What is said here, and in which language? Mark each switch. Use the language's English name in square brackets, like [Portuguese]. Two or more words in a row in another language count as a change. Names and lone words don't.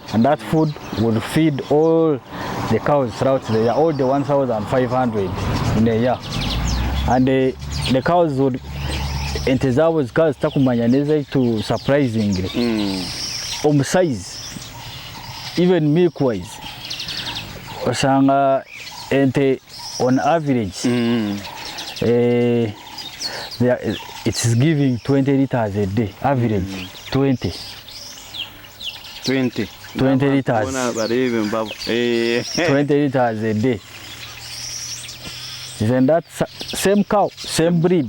[English] And that food would feed all the cows throughout the year, all the 1,500 in a year. And the cows would, [Nyankole] ente zabo zikawa zitakumanya neza [English] to surprisingly. Size, even milk wise, [Nyankole] osanga ente [English] on average, it's giving 20 liters a day, average 20 liters. 20 liters a day. Isn't that same cow, same breed?